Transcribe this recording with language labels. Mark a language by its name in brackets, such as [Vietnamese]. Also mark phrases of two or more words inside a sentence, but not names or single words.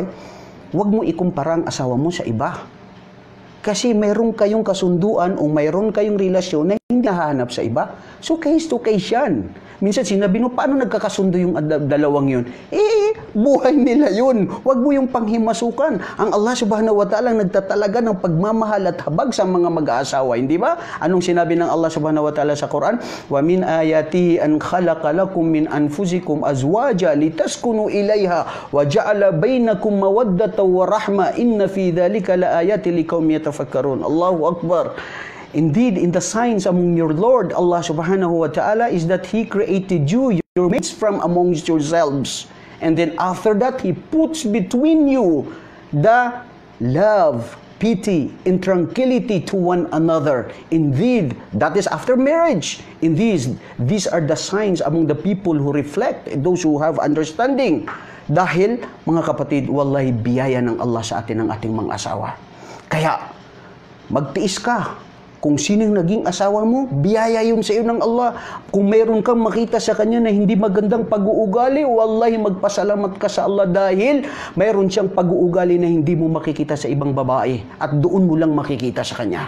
[Filipino] Huwag mo ikumpara ang asawa mo sa iba. Kasi mayroon kayong kasunduan o mayroon kayong relasyon na hindi nahahanap sa iba. So, case to case yan. Minsan sinabi mo, paano nagkakasundo yung dalawang yun? Buhay nila yun. Huwag mo yung panghimasukan. Ang Allah [Arabic] سبحانه وتعالى [Filipino] nagtatalaga ng pagmamahal at habag sa mga mag-aasawa. Hindi ba? Anong sinabi ng Allah [Arabic] سبحانه وتعالى [Filipino] sa Quran? [Arabic] ومن آياته أن خلق لكم من أنفسكم أزواجا لتسكنوا إليها وجعل بينكم مودة ورحمة إن في ذلك لآيات لقوم يتفكرون. الله أكبر. [English] Indeed, in the signs among your Lord, Allah [Arabic] سبحانه وتعالى, [English] is that He created you, your mates from amongst yourselves. And then after that, He puts between you the love, pity, and tranquility to one another. Indeed, that is after marriage. Indeed, these are the signs among the people who reflect, those who have understanding. [Filipino] Dahil, mga kapatid, wallahi biyaya ng Allah sa atin ng ating mga asawa. Kaya, magtiis ka. Kung sinong naging asawa mo, biyaya yun sa iyo ng Allah. Kung meron kang makita sa kanya na hindi magandang pag-uugali, wallahi magpasalamat ka sa Allah dahil mayroon siyang pag-uugali na hindi mo makikita sa ibang babae at doon mo lang makikita sa kanya.